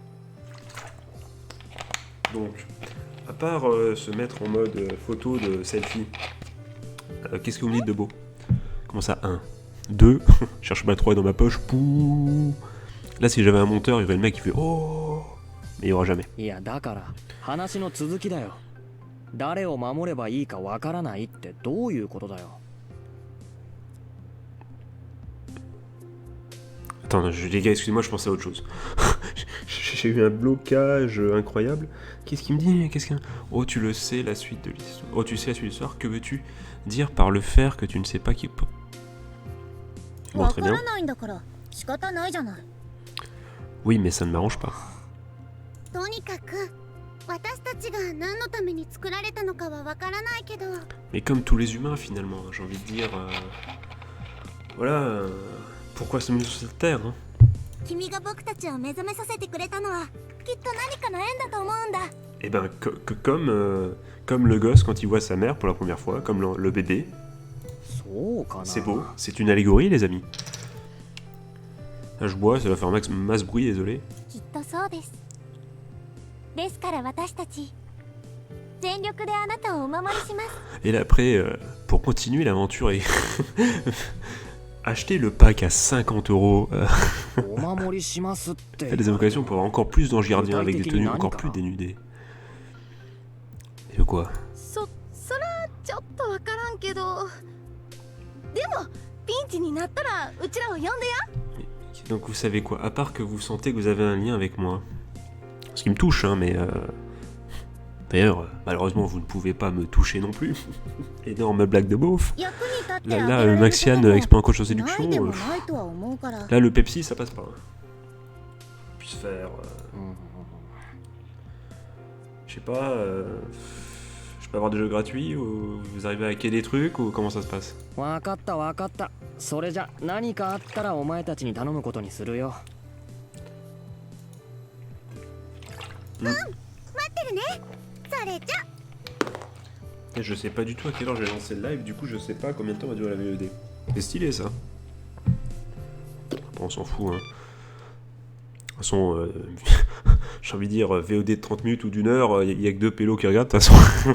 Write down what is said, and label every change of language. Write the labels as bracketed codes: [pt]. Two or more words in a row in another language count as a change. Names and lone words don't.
[fr] Donc, à part se mettre en mode photo de selfie, qu'est-ce que vous me dites de beau? Comment ça? 1, 2, cherche ma 3 dans ma poche, pouh. Là, si j'avais un monteur, il y aurait le mec qui fait oh, mais il y aura jamais. [ja] いやだから話の続きだよ。誰を守ればいいかわからないってどういうことだよ。 [fr] Attends, les gars, excusez-moi, je pensais à autre chose. J'ai eu un blocage incroyable. Qu'est-ce qu'il me dit? Oh, tu le sais, la suite de l'histoire. Oh, tu sais la suite de l'histoire. Que veux-tu dire par le faire que tu ne sais pas qui... Bon, [ja] わ [fr] très [ja] か [fr] bien. [ja] らないんだから仕方ないじゃない。 [fr] Oui, mais ça ne m'arrange pas. [ja] とにかく私たちが何のために作られたのかはわからないけど。 [fr] Mais comme tous les humains, finalement, j'ai envie de dire... voilà... pourquoi sommes-nous sur cette terre, hein? [ja] 君が僕たちを目覚めさせてくれたのはきっと何かの縁だと思うんだ。 [fr] Eh ben, comme le gosse quand il voit sa mère pour la première fois, comme le bébé. [ja] そうかな。 [fr] C'est beau, c'est une allégorie, les amis. Là, je bois, ça va faire masse bruit, désolé. [ja] きっとそうです。ですから私たち全力であなたをお守りします。 [fr] Et là, après, pour continuer l'aventure et acheter le pack à 50 €. [ja] お守りしますって。 [fr] Des invocations pour avoir encore plus d'anges gardiens avec des tenues encore plus dénudées. Et de quoi? [ja] そらちょっとわからんけど。でもピンチになったらうちらを呼んでや。 [fr] Donc vous savez quoi? À part que vous sentez que vous avez un lien avec moi. Ce qui me touche, hein, mais... D'ailleurs, malheureusement, vous ne pouvez pas me toucher non plus. Énorme blague de beauf. Là, Maxiane, expert en coach en séduction. Là, le Pepsi, ça passe pas. Puisse faire... je sais pas... je peux avoir des jeux gratuits ou vous arrivez à hacker des trucs ou comment ça se passe? [ja] わかったわかった。それじゃ何かあったらお前たちに頼むことにするよ。待ってるね。それじゃ。 [fr] Et je sais pas du tout à quelle heure je vais lancer le live, du coup je sais pas combien de temps va durer la VOD. C'est stylé ça. Bon, on s'en fout, hein. De toute façon, j'ai envie de dire VOD de 30 minutes ou d'une heure, il y a que 2 pélos qui regardent, de toute façon.